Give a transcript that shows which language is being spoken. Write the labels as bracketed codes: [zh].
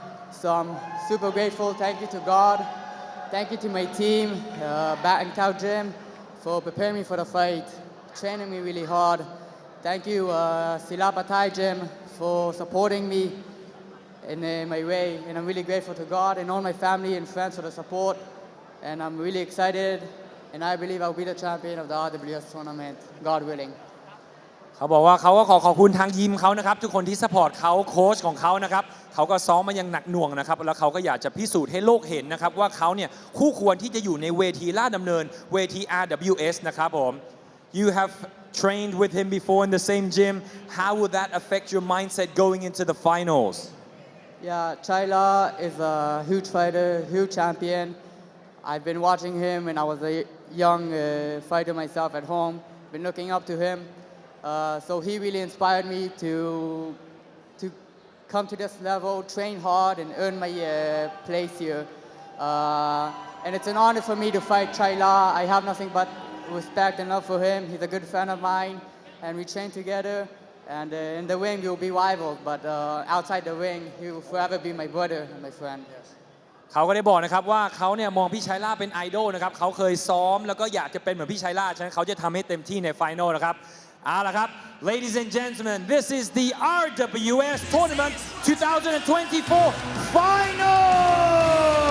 [en] So I'm super grateful. Thank you to God. Thank you to my team, Bout and Cow Gym, for preparing me for the fight, training me really hard. Thank you, Silapa Thai Gym, for supporting me in my way. And I'm really grateful to God and all my family and friends for the support. And I'm really excited. And I believe I'll be the champion of the RWS tournament, God willing. [th] เขาบอกว่าเขาก็ขอบคุณทางยิมเขานะครับทุกคนที่ซัพพอร์ตเขาโค้ชของเขานะครับเขาก็ซ้อมมาอย่างหนักหน่วงนะครับแล้วเขาก็อยากจะพิสูจน์ให้โลกเห็นนะครับว่าเขาเนี่ยคู่ควรที่จะอยู่ในเวทีลาดดำเนินเวที RWS นะครับผม [en] You have trained with him before in the same gym. How will that affect your mindset going into the finals? Yeah, Chaila is a huge fighter, huge champion. I've been watching him when I was a young fighter myself at home. Been looking up to him. So he really inspired me to come to this level, train hard, and earn my place here. And it's an honor for me to fight Chaila. I have nothing but respect and love for him. He's a good friend of mine, and we train together. And in the ring, we will be rivals, but outside the ring, he will forever be my brother and my friend. [th] เขาก็ได้บอกนะครับว่าเขาเนี่ยมองพี่ชัยล่าเป็นไอดอลนะครับเขาเคยซ้อมแล้วก็อยากจะเป็นเหมือนพี่ชัยล่าฉะนั้นเขาจะทำให้เต็มที่ในไฟนอลนะครับเอาล่ะครับ [en] Ladies and gentlemen, this is the RWS Tournament 2024 Final